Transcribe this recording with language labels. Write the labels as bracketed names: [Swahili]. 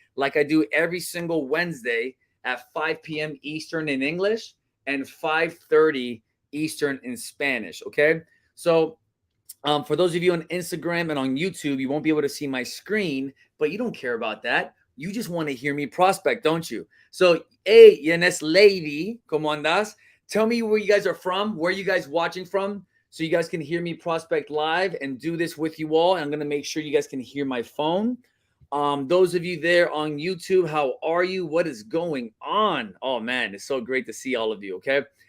[English] Like I do every single Wednesday at 5 p.m. Eastern in English and 5:30 Eastern in Spanish, okay? So for those of you on Instagram and on YouTube, you won't be able to see my screen, but you don't care about that. You just want to hear me prospect, don't you? So, hey, Yanes lady, [Spanish] ¿cómo andas? [English] Tell me where you guys are from, where you guys watching from, so you guys can hear me prospect live and do this with you all. And I'm going to make sure you guys can hear my phone. Those of you there on YouTube, how are you? What is going on? Oh man, it's so great to see all of you. Okay.